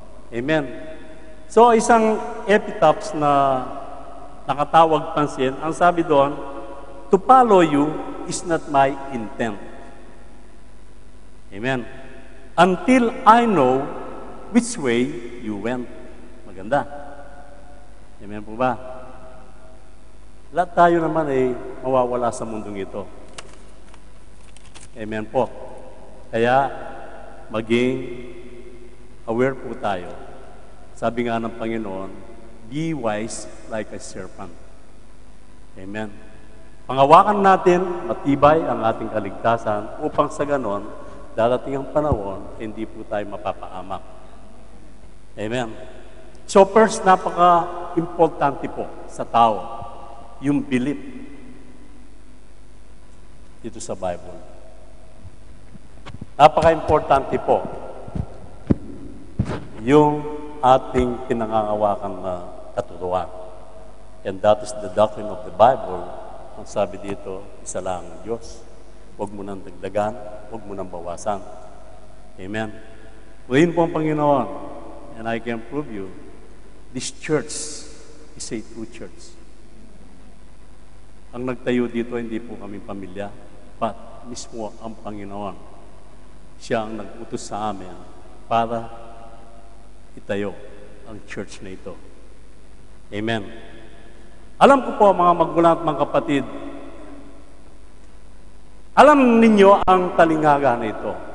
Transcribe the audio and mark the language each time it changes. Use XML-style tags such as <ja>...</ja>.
<en>Amen. So,</en> <tl>isang epitaphs na nakatawag pansin, ang sabi doon,</tl> <en>to follow you is not my intent. Amen. Until I know which way you went.</en> <tl>Maganda. Amen po ba? Lahat tayo naman ay mawawala sa mundong ito. Amen po. Kaya, maging aware po tayo. Sabi nga ng Panginoon,</tl> <en>be wise like a serpent. Amen.</en> <tl>Pangawakan natin, matibay ang ating kaligtasan upang sa ganon, darating ang panahon, hindi po tayo mapapaamak. Amen. So first, napaka-importante po sa tao, yung belief dito sa Bible. Napaka-importante po yung ating pinangangawakan na katuruan.</tl> <en>And that is the doctrine of the Bible.</en> <tl>Ang sabi dito, isa lang ang Diyos. Huwag mo nang dagdagan, huwag mo nang bawasan. Amen. Ngayon po ang Panginoon,</tl> <en>and I can prove you, this church is a true church.</en> <tl>Ang nagtayo dito, hindi po kami pamilya, but mismo ang Panginoon. Siya ang nag-utos sa amin para itayo ang church na ito. Amen. Alam ko po, mga magulang at mga kapatid, alam ninyo ang talingaga na ito.</tl>